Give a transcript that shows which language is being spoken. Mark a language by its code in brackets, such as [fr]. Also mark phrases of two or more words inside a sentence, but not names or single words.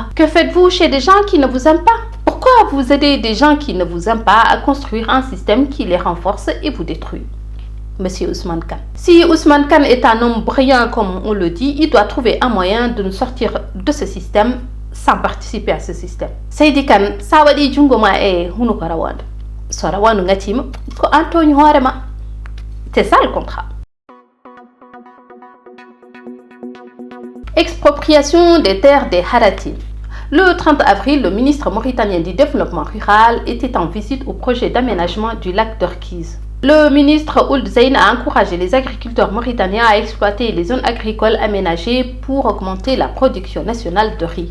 [fr] Que faites-vous chez des gens qui ne vous aiment pas? Pourquoi vous aidez des gens qui ne vous aiment pas à construire un système qui les renforce et vous détruit? Monsieur Ousmane Kane. Si Ousmane Kane est un homme brillant comme on le dit, il doit trouver un moyen de nous sortir de ce système sans participer à ce système. [ff] Seydi Kane, ça wadi jungoma e hunu ko rawande. So rawandu ngatima ko antoñ hoorema. [fr] C'est ça le contrat. Expropriation des terres des Haratines. Le 30 avril, le ministre mauritanien du Développement rural était en visite au projet d'aménagement du lac d'Orkiz. Le ministre Ould Zeyn a encouragé les agriculteurs mauritaniens à exploiter les zones agricoles aménagées pour augmenter la production nationale de riz.